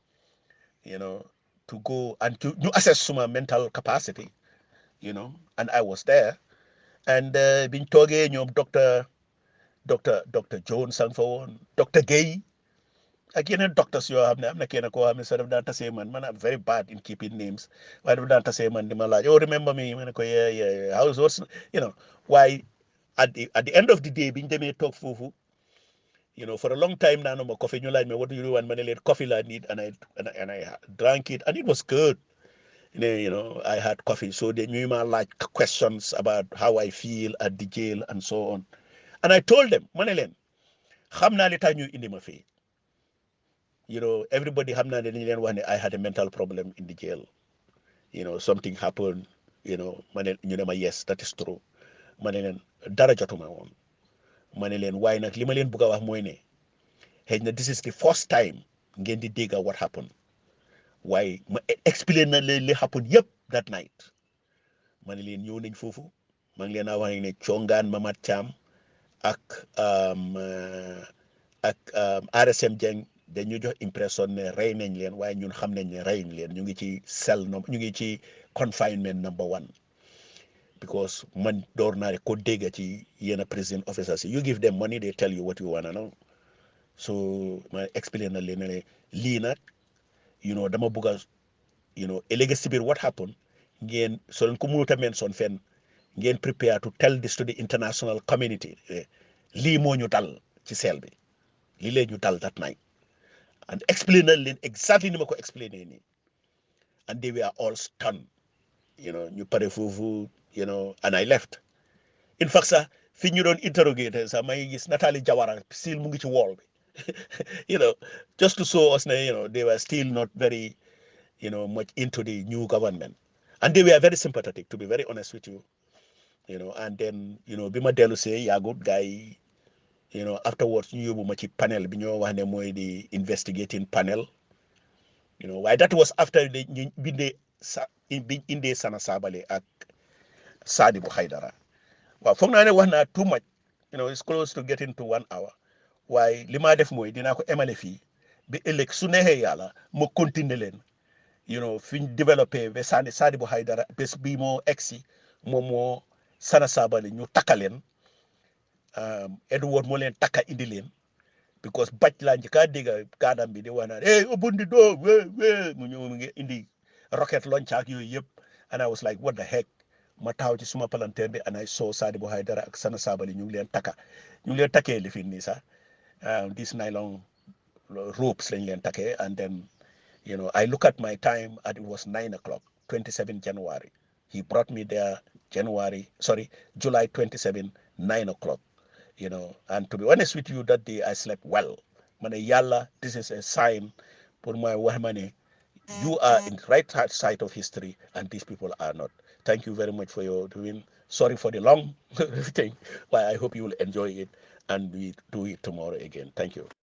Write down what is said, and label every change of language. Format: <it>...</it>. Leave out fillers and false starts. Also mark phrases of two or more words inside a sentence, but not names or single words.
<en>to go and to</en> <wo>ñu assess suma</wo> <en>mental capacity and I was there</en> <wo>and biñ toogee ñoom docteur Jones sang fa woon docteur Guèye ak yeneen docteurs yoo xam ne am na kenn koo xam ne sax daf daan tasee man</wo> <en>I'm very bad in keeping names</en> <wo>waaye daf daan tasee man di ma laaj</wo> <en>remember me</en> <wo>ma ne ko</wo> <en>yeah how's what's waaye at the end of the day</en> <wo>biñ demee toog foofu</wo> <en>for a long time</en> <wo>naanu ma</wo> <en>coffee</en> <wo>ñu laaj</wo> <en>me what do you want</en> <wo>ma ne leen</wo> <en>coffee la need and I drank it and it was good I had coffee so they</en> <wo>ñuy ma laaj</wo> <en>questions about how I feel at the jail and so on and I told them</en> <wo>ma ne leen xam naa li tax ñu indi ma fii everybody xam naa ne dañu leen wax ne</wo> <en>I had a mental problem in the jail something happened</en> <wo>ma ne ñu ne ma</wo> <en>yes that is true</en> <wo>ma ne leen dara jotuma woon ma ne leen waaye nag li ma leen bëgg a wax mooy ne xëy na</wo> <en>this is the first time</en> <wo>ngeen di dégg</wo> <en>what happened</en> <wo>waaye ma explain na leen li happen yëpp</wo> <en>that night</en> <wo>ma ne leen ñëw nañ foofu ma ngi leen a wax ne congaan Mamat Thiam ak RSM Jeng dañu jox impression ne rey nañ leen waaye ñun xam nañ ne reyuñ leen ñu ngi ci ñu ngi ci confinement</wo> <en>number 1 because</en> <wo>man door naa ko dégg ci yenn</wo> <en>prison officers you give them money they tell you what you wanna know</en> <wo>so ma explain na leen ne lii nag dama bëgg a ëllëg si biir</wo> <en>what happened</en> <wo>ngeen so leen ko mënut a mention fenn ngeen prepare</wo> <en>to tell this to the international community</en> <wo>lii moo ñu dal ci seel bi lii leen ñu dal that</wo> <en>night and explain</en> <wo>na leen</wo> <en>exactly</en> <wo>ni ma ko explainer nii</wo> <en>and they were all stunned</en> <wo>ñu pare foofu</wo> <en>and I left in fact</en> <wo>sax fi ñu doon interrogator sax may gis</wo> <en>Natali Jawara still</en> <wo>mu ngi ci wall bi</wo> <en>just to show us ne they were still not very much into the new government and they were very sympathetic to be very honest with you and then</en> <wo>bi ma dellu see yaagut gars yi</wo> <en>afterwards</en> <wo>ñu yóbbu ma ci panel bi ñoo wax ne mooy di</wo> <en>investigating panel waaye that was after</en> <wo>ñu bindee biñ indee Sana Sabally ak Sadibou Haidara waaw foog naa ne wax naa</wo> <en>too much it's close to getting to 1 hour.</en> <wo>waaye li maa def mooy dinaa ko emale fii bi ëllëg su neexee yàlla ma continuer leen fi ñu développé ba Sadibou Haidara bés bii moo egsi moom moo Sana Sabally ñu takka leen Edward moo leen takka indi leen because baj laa njëkk a dégg kaadam bi di wax naan</wo> <en>open the door</en> <wo>mu ñëw mu ngi indi</wo> <en>rocket launcher</en> <wo>ak yooyu yëpp</wo> <en>and I was like what the</en> <wo>heck ma taxaw ci suma palanteer bi</wo> <en>and I saw</en> <wo>Sadibou Haidara ak Sana Sabally ñu ngi leen takka ñu ngi leen takkee lifin nii sax</wo> <en>this nylon ropes</en> <wo>lañ leen takkee</wo> <en>and then I look at my time and it was 9 o'clock 27 January he brought me there July 27 9 o'clock and to be honest with you that day I slept well</en> <wo>ma ne yàlla</wo> <en>this is a sign pour my</en> <wo>wax ma ne</wo> <en>you are in the right side of history and these people are not. Thank you very much for your doing. Sorry for the long thing, but I hope you will enjoy it and we do it tomorrow again. Thank you.</en>